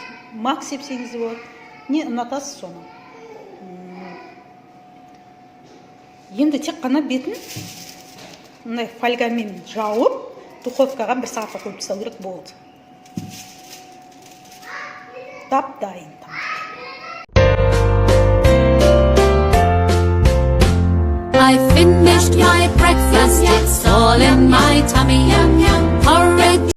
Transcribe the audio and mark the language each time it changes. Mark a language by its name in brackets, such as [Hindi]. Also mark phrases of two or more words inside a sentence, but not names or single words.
[Kazakh] Мак сепсеңіз де болады. Не ұнатасыз соны. Енді тек қана бетін фольгамен жауып, духовкаға 1 сағатқа қойып тастау керек болды. Дайын. [English] I finished my breakfast, it's all in my tummy.